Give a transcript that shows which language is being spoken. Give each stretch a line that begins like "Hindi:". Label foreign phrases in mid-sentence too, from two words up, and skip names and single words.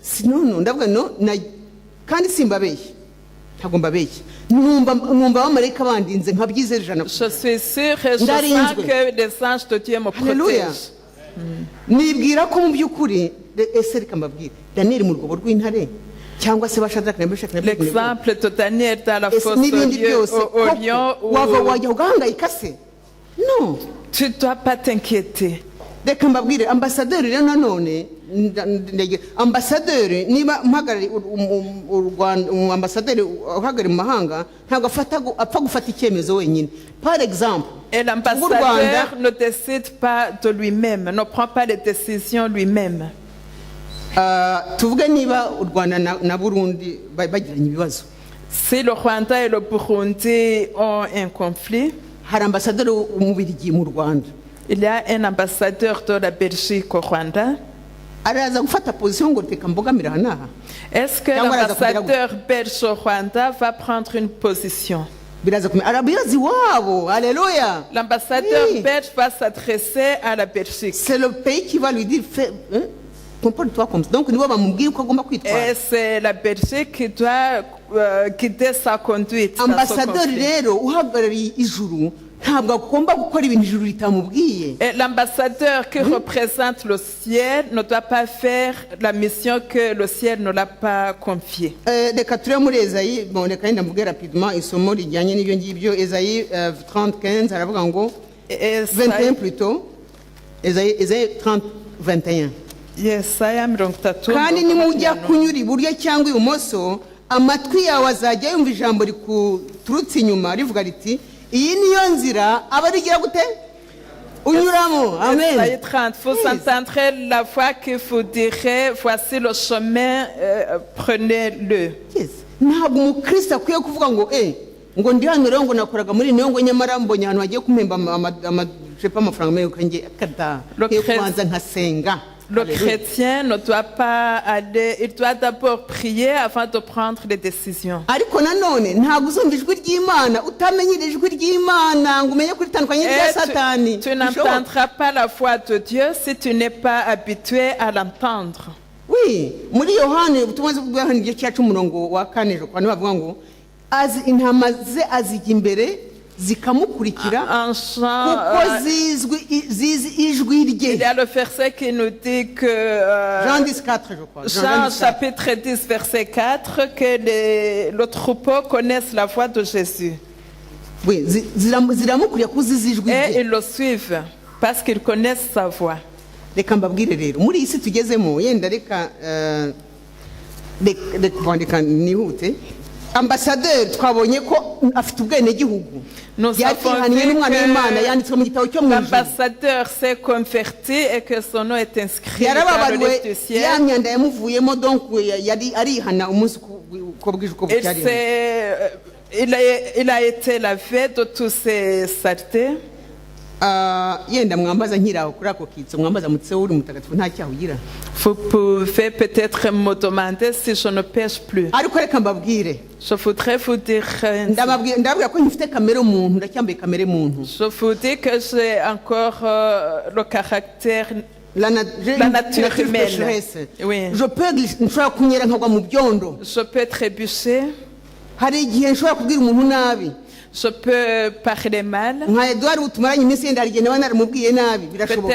French: Je suis sûr et je sens que les anges de Dieu me protègent. L'exemple de Daniel dans la fosse au lion, non, tu ne dois pas t'inquiéter.
Kinyarwanda: Reka mbabwire ambasaderi rero nanone ambasaderi niba mpagarari ambasaderi uhagarari mu mahanga ntabwo apfa gufata icyemezo wenyine.
French: Par exemple, l'ambassadeur ne décide pas de lui-même, ne prend pas les décisions lui-même.
Kinyarwanda: Tuvuge niba u Rwanda na Burundi bagiranye ibibazo.
French: Si le Rwanda et le Burundi ont un conflit,
Kinyarwanda: hari ambasaderi w'Umubirigi mu Rwanda.
French: Il y a un ambassadeur de la Belgique au Rwanda. Est-ce que l'ambassadeur belge au Rwanda va prendre une position? L'ambassadeur belge va s'adresser à la Belgique. C'est le pays qui va lui dire comporte-toi comme ça. Donc et c'est la Belgique qui doit guider sa conduite. Ambassadeur et l'ambassadeur qui représente le ciel ne doit pas faire la mission que le ciel ne l'a pas confiée.
Kinyarwanda: Reka turebe muri Esayi, bon reka yenda mvuge rapidement isomo rijyanye n'ibyo ngibyo. Esayi 30:15 aravuga ngo 21 plutôt. Esayi 30:21. Yesaya 30. Kandi nimujya kunyura iburyo cyangwa ibumoso, amatwi yawe azajya yumva ijambo rikuturutse inyuma rivuga riti iyi niyo nzira abarigira gute unyuramo. Amen. Esayi 30,
French: vous entendrez la voix qui vous dirait voici le chemin, prenez-le.
Kinyarwanda: Ntabwo umukristo akwiye kuvuga ngo ngo ndi hano rero ngo nakoraga muri niyo ngo nyamara mbonye ahantu hagiye kumpemba amafaranga menshi kanjye akada kubanza nkasenga.
French: Le chrétien ne doit pas aller, il doit d'abord prier avant de prendre les décisions.
Kinyarwanda: Ariko nanone ntabwo uzumva ijwi ry'Imana utamenyere ijwi ry'Imana ngo umenye kuritandukanya n'irya Satani.
French: Tu n'entendras pas la voix de Dieu si tu n'es pas habitué à l'entendre. Oui,
Kinyarwanda: muri Yohane ubutumwa bw'Yohane igice cya 4 jo kwani bavuga ngo azi intama ze azijya imbere zikamukurikira kuko zizi ijwi rye.
French: Il y a le verset qui nous dit que Jean 10:4 je crois. Jean chapitre 10 verset 4 que le troupeau connaissent la voix de Jésus. Oui,
Kinyarwanda: ziramukurikira kuko zizi ijwi rye.
French: Et ils le suivent parce qu'ils connaissent sa voix.
Kinyarwanda: Reka mbabwire rero muri isi tugezemo yenda reka nihute. Ambassadeur twabonye ko afite ubwene gihugu.
French: L'ambassadeur s'est converti et que son nom est inscrit dans le livre du ciel. Il a été lavé de toutes ses saletés.
Kinyarwanda: yenda mwambaza nkiraho kuri ako kitso mwambaza mutse uri mutagatifu nta cyaha ugira.
French: Vous pouvez peut-être me demander si je ne pêche plus.
Kinyarwanda: Ariko reka mbabwire.
French: Je voudrais vous dire,
Kinyarwanda: ndababwira ko ngifite kamere umuntu ndacyambaye kamere umuntu.
French: je vous dis que j'ai encore le caractère, la nature humaine. Oui.
Kinyarwanda: nshobora kunyera nkagwa mu byondo.
French: Je peux trébucher.
Kinyarwanda: Hari igihe nshobora kubwira umuntu nabi.
French: Je peux parler mal.
Kinyarwanda: nka Edouard tumaranye iminsi yenda arigenda naramubwiye nabi birashoboka.